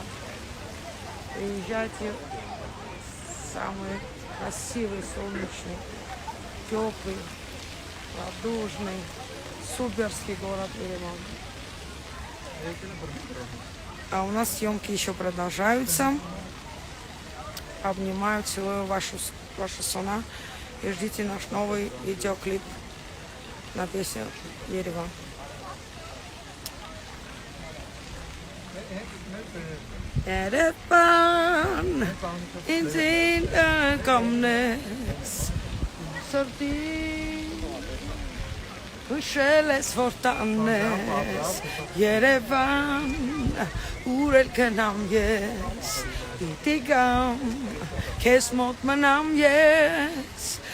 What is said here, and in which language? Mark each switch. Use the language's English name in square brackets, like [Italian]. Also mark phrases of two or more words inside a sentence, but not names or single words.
[Russian] Приезжайте в самый красивый, солнечный, теплый, радужный, суперский город Ереван. А у нас съемки еще продолжаются. Обнимаю, целую вашу сона и ждите наш новый видеоклип на песню Ереван. [Armenian] Երևան ինձ կամնես սրտի հուշել ես որ տանես Երևան ուր էլ կնամ ես պիտի գամ քեզ մոտ մնամ ես